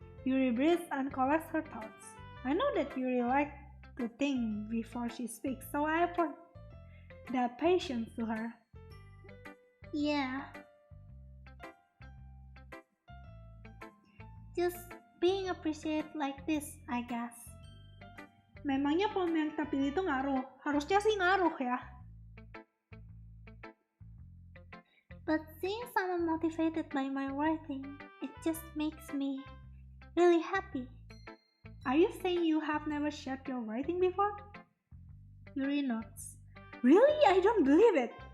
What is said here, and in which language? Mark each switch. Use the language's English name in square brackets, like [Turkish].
[English] Yuri breathes and collects her thoughts. I know that Yuri likes to think before she speaks, so I afford that patience to her. Yeah. Just being appreciated like this, I guess. [Indonesian] Memangnya poem yang kita pilih itu ngaruh? Harusnya sih ngaruh ya. [English] But seeing someone motivated by my writing, it just makes me really happy. Are you saying you have never shared your writing before? Yuri nods. Really? I don't believe it.